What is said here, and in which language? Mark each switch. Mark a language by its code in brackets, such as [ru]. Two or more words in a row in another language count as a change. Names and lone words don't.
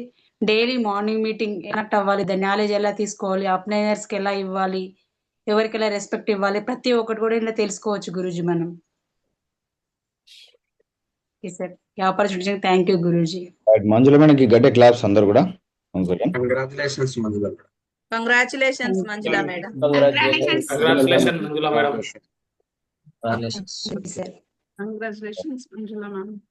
[en] daily morning meeting [te] కనెక్ట్ అవ్వాలి, దాని నాలెడ్జ్ ఎలా తీసుకోవాలి, అప్లైనర్స్కి ఎలా ఇవ్వాలి, ఎవరికి ఎలా రెస్పెక్ట్ ఇవ్వాలి, ప్రతి ఒక్కటి కూడా ఇలా తెలుసుకోవచ్చు గురుజీ మనం. సార్ ఈ ఆపర్చునిటీ [en] thank you [te] గురుజీ. మంజుల మేడంకి గట్టే క్లాప్స్ అందరు కూడా. [en] Congratulations, Manjula. Congratulations, Manjula madam. Congratulations, Manjula madam. సార్ Congratulations, Manjula ma'am.